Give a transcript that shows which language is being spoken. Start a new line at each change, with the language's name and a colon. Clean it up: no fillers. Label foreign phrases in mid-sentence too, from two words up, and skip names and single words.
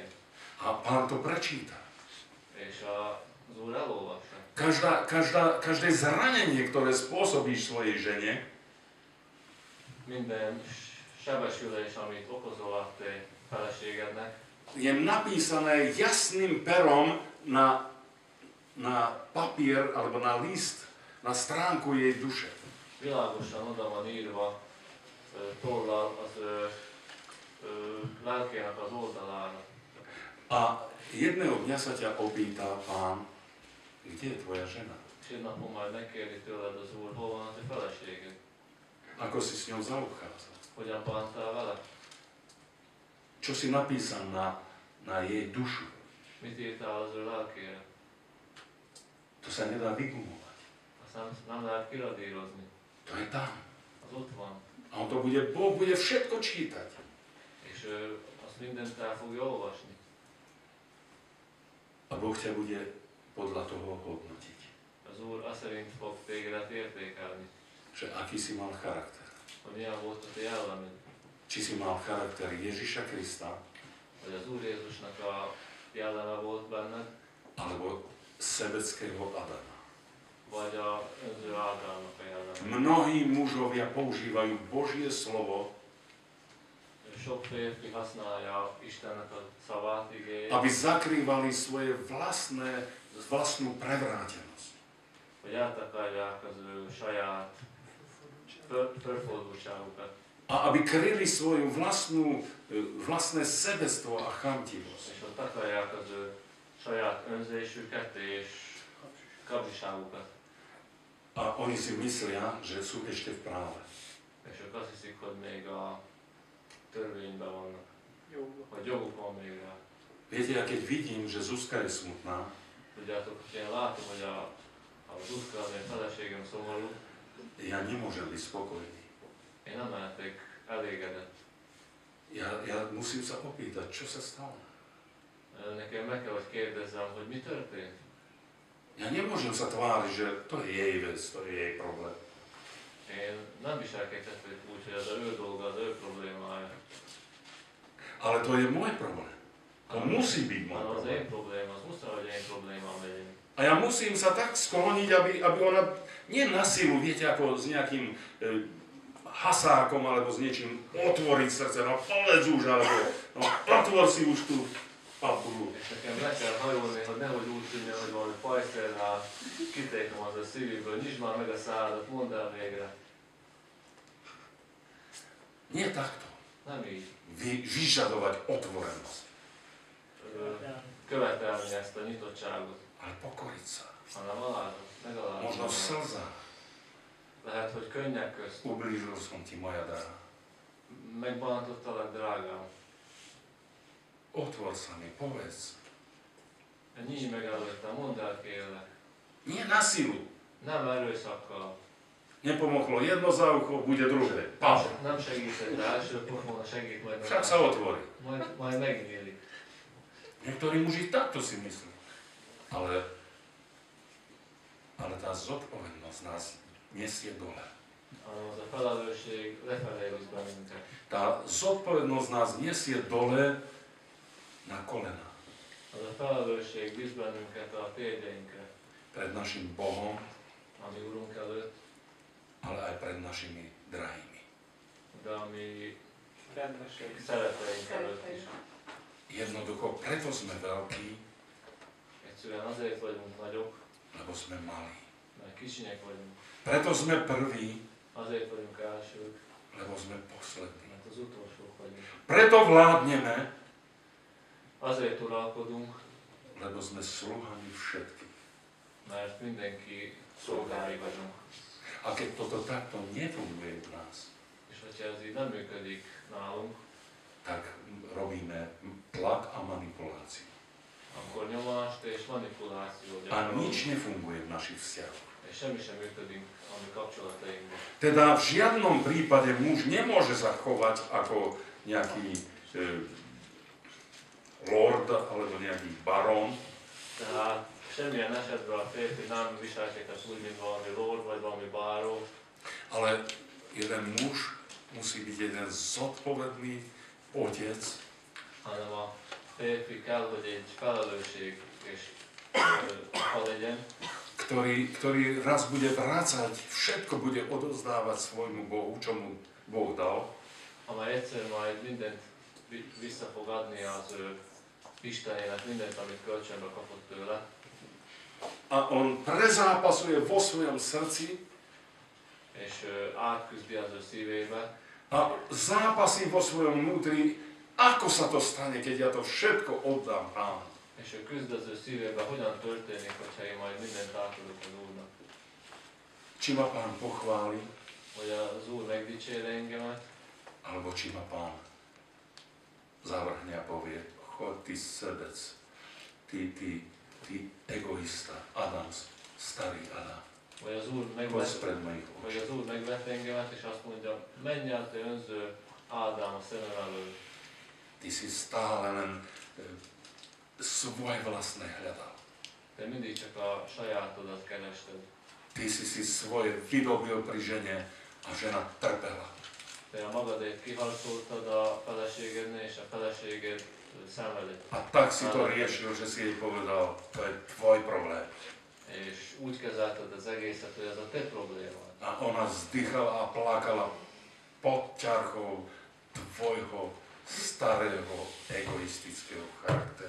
Slovak: A Pán to prečíta.
Hungarian: És az Úr elolvassa.
Slovak: Každé zranenie, ktoré spôsobíš svojej žene,
Hungarian: Minden sebesülés, amit okozol a te feleségednek,
Slovak: je napísané jasným perom na papier alebo na list, na stránku jej duše.
Hungarian: világosan oda van írva tollal az lelkének az oldalára.
Slovak: A jedného dňa sa ťa opýta Pán, kde je tvoja žena?
Hungarian: És egy napon majd megkérdi tőled az Úr, hol van a te feleséged?
Slovak: Ako si s ňou zaobchádzal?
Hungarian: Hogyan bántál vele?
Slovak: Čo si napísal na jej dušu?
Hungarian: Mit írtál az ő lelkére?
Slovak: To sa nedá vygumovať.
Hungarian: Aztán nem lehet kiradírozni.
Slovak: To je tam.
Hungarian: Az ott van.
Slovak: A on to Boh bude všetko čítať.
Hungarian: És ő azt mindent el fogja olvasni.
Slovak: A Boh ťa bude podľa toho hodnotiť.
Hungarian: Az Úr azt szerint fog tégedet értékelni,
Slovak: Že aký si mal charakter.
Hungarian: hogy milyen volt a te jellemed.
Slovak: Či si mal charakter Ježiša Krista,
Hungarian: Hogy az Úr Jézusnak a jelleme volt benned,
Slovak: alebo sebeckého Adama.
Hungarian: vagy a önző Ádámnak a jelleme.
Slovak: Mnohí mužovia používajú Božie slovo,
Hungarian: Sok férfi használja Istennek a szavát, igéjét,
Slovak: aby zakrývali svoje vlastnú prevrátenosť.
Hungarian: hogy eltakarják az ő saját förfordultságukat.
Slovak: A aby kryli svoju vlastné sebectvo a chamtivosť.
Hungarian: És hogy takarják az ő saját önzésüket és kapzsiságukat.
Slovak: A oni si myslia, že sú ešte v práve.
Hungarian: És ők azt hiszik, hogy még a törvényben vannak. Vagy joguk van még rá.
Slovak: Viete, ja keď vidím, že Zuzka je smutná,
Hungarian: Tudjátok, hogy én látom, hogy a Zuzka, az én feleségem szomorú,
Slovak: ja nemôžem byť spokojný.
Hungarian: én nem lehetek elégedett.
Slovak: Ja musím sa opýtať, čo sa stalo.
Hungarian: Nekem meg kell, hogy kérdezzem, hogy mi történt.
Slovak: Ja nemôžem sa tváriť, že to je jej vec, to je jej problém.
Hungarian: Én nem viselkedhetek úgy, hogy az ő dolga, az ő problémája.
Slovak: Ale to je môj problém. To musí byť môj
Hungarian: Hanem az
Slovak: problém.
Hungarian: én probléma, az muszáj, hogy én problémám legyen.
Slovak: A ja musím sa tak skloniť, aby ona, nie na silu, viete, ako s nejakým hasákom alebo s niečím otvoriť srdce, no povedz už, alebo no, otvor si už tú papulu.
Hungarian: És nekem le kell hajolni, hogy nehogy úgy tűnjön, hogy valami pajszerrel kitékom az a szívéből. Nyisd már meg a szádat, mondd el végre.
Slovak: Nie takto.
Hungarian: Nem így.
Slovak: Vyžadovať otvorenosť,
Hungarian: Követelni ezt a nyitottságot,
Slovak: ale pokoriť sa.
Hungarian: hanem megalázom.
Slovak: Možno v slzách.
Hungarian: Lehet, hogy könnyek közt
Slovak: Ublížil som ti, moja dara.
Hungarian: megbántottalak, drágám.
Slovak: Otvor sa mi, povedz.
Hungarian: Nyíj meg előttem, mondd el kérlek.
Slovak: Nie na silu.
Hungarian: Nem erőszakkal.
Slovak: Nepomohlo jedno za ucho, bude druhé. Pam.
Hungarian: Nem segített rá, első pofona segít majd
Slovak: Však sa otvorí.
Hungarian: majd megnyílik.
Slovak: Niektorí muži takto si myslí. Ale tá zodpovednosť nás nesie dole.
Hungarian: Hanem az a felelősség lefelé visz bennünket.
Slovak: Tá zodpovednosť nás nesie dole na kolena.
Hungarian: Az a felelősség visz bennünket a térjeinkre,
Slovak: Pred našim Bohom,
Hungarian: ami Urunk előtt,
Slovak: ale aj pred našimi drahými.
Hungarian: de ami szereteink előtt is.
Slovak: Jednoducho, preto sme veľkí,
Hungarian: Egyszerűen azért vagyunk nagyok,
Slovak: lebo sme malí.
Hungarian: mert kicsinyek vagyunk.
Slovak: Preto sme prví,
Hungarian: Azért vagyunk elsők,
Slovak: lebo sme poslední.
Hungarian: mert az utolsók vagyunk.
Slovak: Preto vládneme,
Hungarian: Azért uralkodunk,
Slovak: lebo sme sluhami všetkých.
Hungarian: mert mindenki szolgái vagyunk.
Slovak: A keď toto takto nefunguje v nás,
Hungarian: És hogyha ez így nem működik nálunk,
Slovak: tak robíme tlak a manipuláciu.
Hungarian: akkor nyomást és manipuláció
Slovak: A
Hungarian: gyakorolunk,
Slovak: nič nefunguje v našich vzťahoch.
Hungarian: és semmi sem működik a mi kapcsolatainkban.
Slovak: Teda v žiadnom prípade muž nemôže sa chovať ako nejaký lord alebo nejaký barón,
Hungarian: Tehát semmilyen esetben a férfi nem viselkedhet úgy, mint valami lord vagy valami báró,
Slovak: ale jeden muž musí byť jeden zodpovedný otec,
Hungarian: hanem a férfi kell, hogy egy felelősség és apa legyen,
Slovak: ktorý raz bude vrácať, všetko bude odozdávať svojmu Bohu, čo mu Boh dal.
Hungarian: amely egyszer majd mindent vissza fog adni az ő Istenének, mindent, amit kölcsönbe kapott tőle.
Slovak: A on prezápasuje vo svojom srdci
Hungarian: És átküzdi az ő szívébe,
Slovak: a zápasí vo svojom vnútri, ako sa to stane, keď ja to všetko oddám Pánu.
Hungarian: és ő küzd az ő szívébe, hogyan történik, hogyha én majd mindent átadok az Úrnak.
Slovak: Či ma Pán pochváli,
Hungarian: Hogy az Úr megdicsére engemet,
Slovak: alebo či ma Pán zavrhne a povie, choď ty sebec, ty egoista, Adams, starý Adam,
Hungarian: vagy az Úr
Slovak: poď spred mojich
Hungarian: vagy
Slovak: očí.
Hungarian: az Úr megvet engemet, és azt mondja, menj el, te önző Ádám a szemem elől.
Slovak: Ty si stále len svoje vlastné hľadal.
Hungarian: Te mindig csak a sajátodat kerested.
Slovak: Ty si svoje vydobil pri žene a žena trpela.
Hungarian: Te a magadét kiharcoltad a feleségednél, és a feleséged szenvedett.
Slovak: A tak si to riešil, že si jej povedal, to je tvoj problém.
Hungarian: És úgy kezelted az egészet, hogy ez a te problémád.
Slovak: A ona vzdychala a plakala pod ťarchou tvojho starého egoistického charakteru.